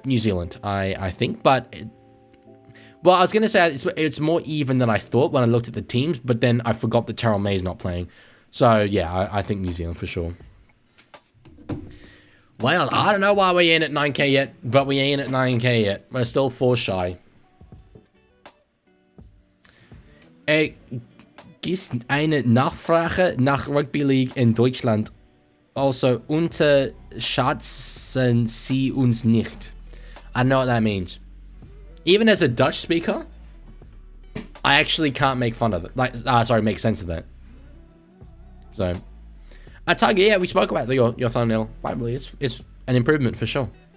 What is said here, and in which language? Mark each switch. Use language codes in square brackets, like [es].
[en] New Zealand, I think. But, well, I was going to say it's more even than I thought when I looked at the teams. But then I forgot that Terrell May's not playing. So, yeah, I think New Zealand for sure. Well, I don't know why we're in at 9k yet, but we ain't at 9k yet. We're still 4 shy. [de] Gibt eine Nachfrage nach Rugby League in Deutschland. Also, unterschätzen Sie uns nicht. [en] I don't know what that means. Even as a Dutch speaker, I actually can't make fun of it. Make sense of that. So... Target, yeah, we spoke about your thumbnail. Probably, it's an improvement for sure.